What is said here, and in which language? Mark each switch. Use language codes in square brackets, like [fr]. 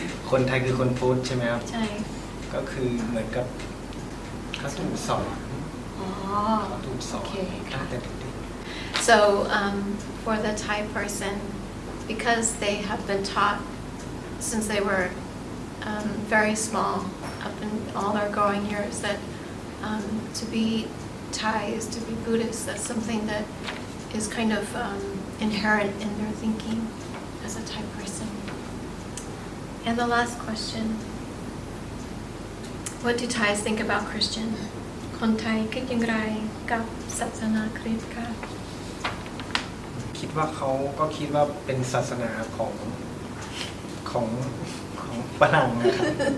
[th] คนไทยคือคนพุทธใช่ไหมครับ ใช่ ก็คือเหมือนกับเขาถูกสอนเขาถูกสอนตั้งแต่เด็ก [en] So for the Thai person, because they have been taught since they were very small, up in all their growing years, that to be Thai is to be Buddhist. That's something that is kind of inherent in their thinking as a Thai person. And the last question, what do Thais think about Christian? [th] คนไทยคิดอย่างไรกับศาสนาคริสต์ค่ะ คิดว่าเขาก็คิดว่าเป็นศาสนาของฝรั่งนะครับ